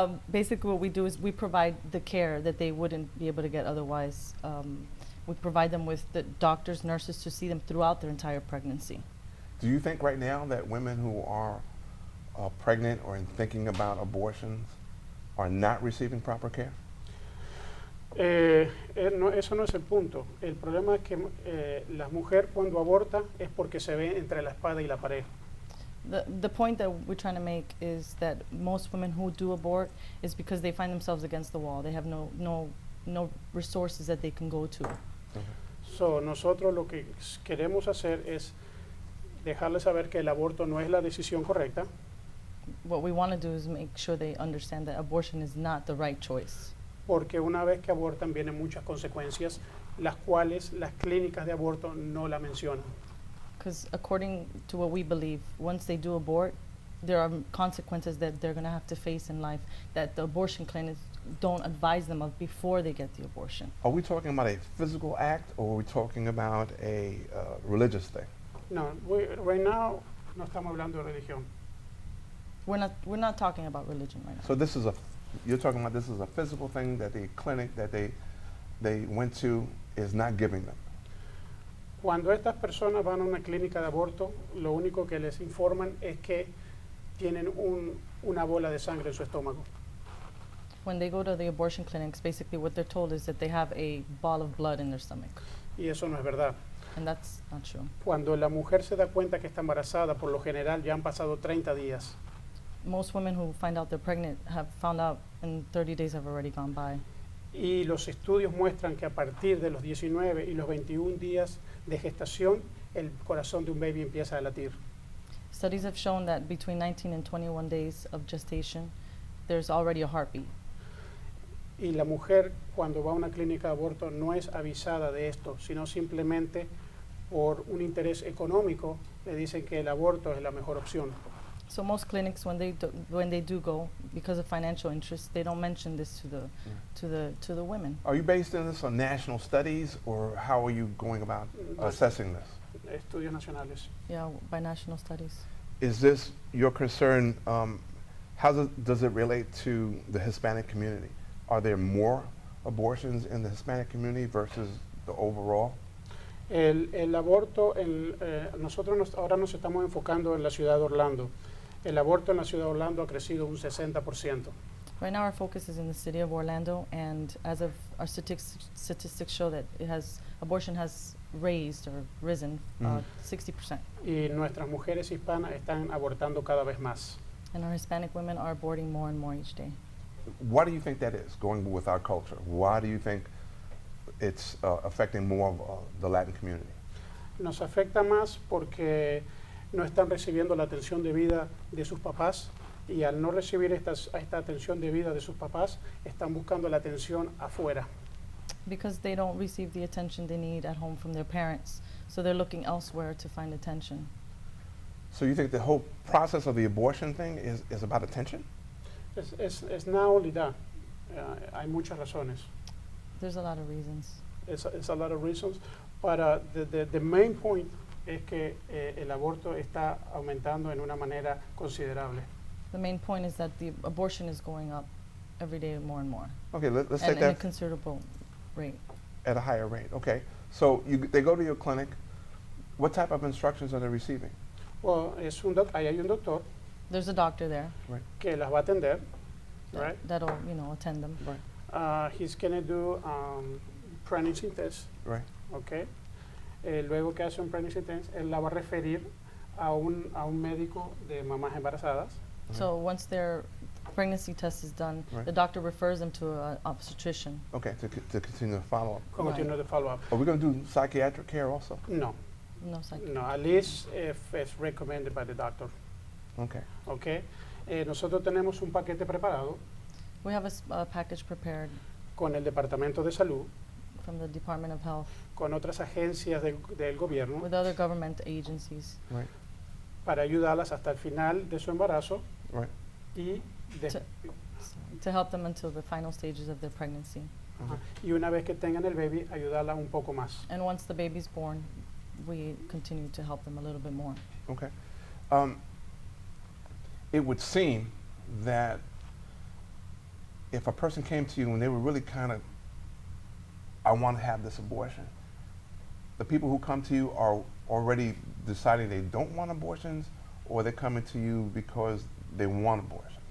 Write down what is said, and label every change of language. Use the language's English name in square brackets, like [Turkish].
[English] Basically what we do is we provide the care that they wouldn't be able to get otherwise. We provide them with the doctors, nurses to see them throughout their entire pregnancy. Do you think right now that women who are pregnant or thinking about abortions are not receiving proper care? [Spanish] Eso no es el punto. El problema es que la mujer cuando aborta es porque se ve entre la espada y la pared. [English] The point that we're trying to make is that most women who do abort is because they find themselves against the wall. They have no resources that they can go to. [Spanish] So, nosotros lo que queremos hacer es dejarles saber que el aborto no es la decisión correcta, [English] What we want to do is make sure they understand that abortion is not the right choice. [Spanish] porque una vez que abortan vienen muchas consecuencias, las cuales las clínicas de aborto no la mencionan. [English] Because according to what we believe, once they do abort, there are consequences that they're going to have to face in life that the abortion clinics don't advise them of before they get the abortion. Are we talking about a physical act, or are we talking about a religious thing? No, right now [Spanish] no estamos hablando de religión. [English] We're not talking about religion right now. So this is you're talking about this is a physical thing that the clinic that they went to is not giving them. [Spanish] Cuando estas personas van a una clínica de aborto, lo único que les informan es que tienen una bola de sangre en su estómago. [English] When they go to the abortion clinics, basically what they're told is that they have a ball of blood in their stomach. [Spanish] Y eso no es verdad. [English] And that's not true. [Spanish] Cuando la mujer se da cuenta que está embarazada, por lo general ya han pasado 30 días. [English] Most women who find out they're pregnant have found out and 30 days have already gone by. [Spanish] Y los estudios muestran que a partir de los 19 y los 21 días de gestación, el corazón de un baby empieza a latir. [English] Studies have shown that between 19 and 21 days of gestation, there's already a heartbeat. [Spanish] Y la mujer, cuando va a una clínica de aborto, no es avisada de esto, sino simplemente por un interés económico le dicen que el aborto es la mejor opción. [English] So most clinics, when they do go, because of financial interest, they don't mention this to the women. Are you based in this on national studies, or how are you going about assessing this? Estudios nacionales. Yeah, by national studies. Is this your concern? How does it relate to the Hispanic community? Are there more abortions in the Hispanic community versus the overall? [Spanish] El aborto, nosotros ahora nos estamos enfocando en la ciudad de Orlando. El aborto en la ciudad de Orlando ha crecido un 60%. [English] Right now our focus is in the city of Orlando, and as of our statistics show that abortion has raised or risen 60%. [Spanish] Y nuestras mujeres hispanas están abortando cada vez más. [English] And our Hispanic women are aborting more and more each day. Why do you think that is, going with our culture? Why do you think it's affecting more of the Latin community? [Spanish] Nos afecta más porque no están recibiendo la atención debida de sus papás, y al no recibir esta atención debida de sus papás, están buscando la atención afuera. [English] Because they don't receive the attention they need at home from their parents, so they're looking elsewhere to find attention. So you think the whole process of the abortion thing is about attention? [Spanish] Es nada [English] only that. [Spanish] Hay muchas razones. [English] There's a lot of reasons. It's a lot of reasons, but the main point [Spanish] es que el aborto está aumentando en una manera considerable. [English] The main point is that the abortion is going up every day more and more. Okay, let's and take at a that considerable rate. at a higher rate. Okay, so they go to your clinic. What type of instructions are they receiving? [Spanish] Well, ahí hay un doctor [English] There's a doctor there [Spanish] que las va a atender, right? [English] that'll attend them. Right. He's going to do pregnancy test, Right. okay? [Spanish] Luego que hace un pregnancy test, él la va a referir a un médico de mamás embarazadas. [English] So once their pregnancy test is done, Right. the doctor refers them to an obstetrician. Okay, to continue the follow-up. Continue the follow-up. Are we going to do psychiatric care also? No, No psych. no, at least if it's recommended by the doctor, Okay. okay? [Spanish] Nosotros tenemos un paquete preparado [English] We have a package prepared [Spanish] con el Departamento de Salud, [English] from the Department of Health [Spanish] con otras agencias del gobierno, [English] with other government agencies Right. [Spanish] para ayudarlas hasta el final de su embarazo [English] Right. [Spanish] y, de- [English] to help them until the final stages of their pregnancy. [Spanish] ajá, y una vez que tengan el baby, ayudarla un poco más. [English] And once the baby's born, we continue to help them a little bit more. Okay. It would seem that if a person came to you and they were really kind of, I want to have this abortion, the people who come to you are already deciding they don't want abortions, or they're coming to you because they want abortions?